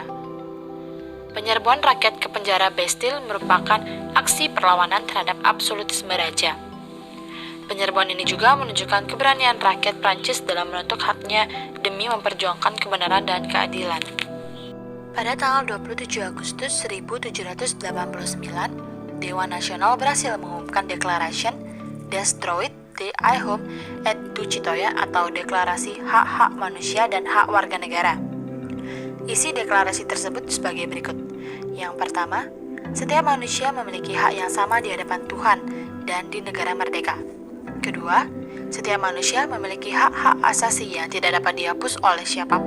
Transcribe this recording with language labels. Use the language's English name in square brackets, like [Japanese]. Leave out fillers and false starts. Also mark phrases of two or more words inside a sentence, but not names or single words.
[Indonesian] Penyerbuan rakyat ke penjara Bastille merupakan aksi perlawanan terhadap absolutisme raja. Penyerbuan ini juga menunjukkan keberanian rakyat Prancis dalam menuntut haknya demi memperjuangkan kebenaran dan keadilan. Pada tanggal 27 Agustus 1789, Dewan Nasional berhasil mengumumkan Declaration des Droits de l'Homme et du Citoyen atau Deklarasi Hak-Hak Manusia dan Hak Warga Negara. Isi deklarasi tersebut sebagai berikut. Yang pertama, setiap manusia memiliki hak yang sama di hadapan Tuhan dan di negara merdeka. Kedua, setiap manusia memiliki hak-hak asasi yang tidak dapat dihapus oleh siapapun.